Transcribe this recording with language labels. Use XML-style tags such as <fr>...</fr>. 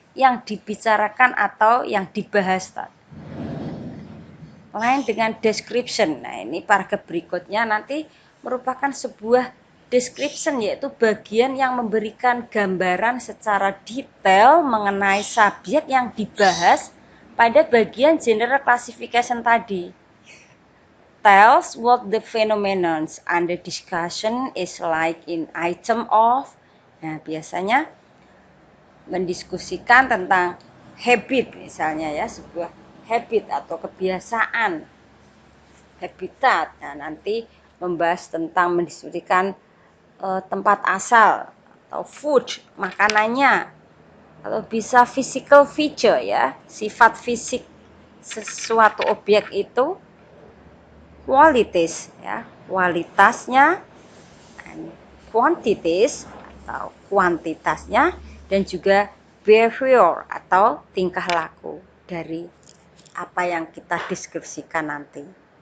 <id>yang dibicarakan atau yang dibahas tadi. Lain dengan description. Nah, ini paragraf berikutnya nanti merupakan sebuah description, yaitu bagian yang memberikan gambaran secara detail mengenai subjek yang dibahas pada bagian general classification tadi.</id> <en>Tells what the phenomenon under discussion is like in item of.</en> <id>Nah, biasanya mendiskusikan tentang habit misalnya ya, sebuah habit atau kebiasaan, habitat. Nah, nanti membahas tentang mendiskusikan tempat asal atau food, makanannya, atau bisa physical feature ya, sifat fisik sesuatu objek itu, qualities ya, kualitasnya, and quantities atau kuantitasnya, dan juga behavior atau tingkah laku dari apa yang kita deskripsikan nanti.</id>